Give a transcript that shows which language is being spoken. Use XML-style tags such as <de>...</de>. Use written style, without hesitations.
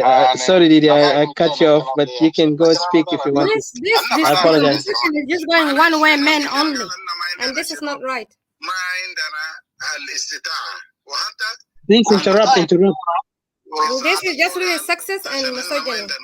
<en>I cut you off, but you can go speak if you want. I apologize. This is just going one way, men only, and this is not right.</en> <ar>ما عندنا الاستطاعة وحتى.</ar> <en>Please interrupt. This is just really sexist and misogyny.</en>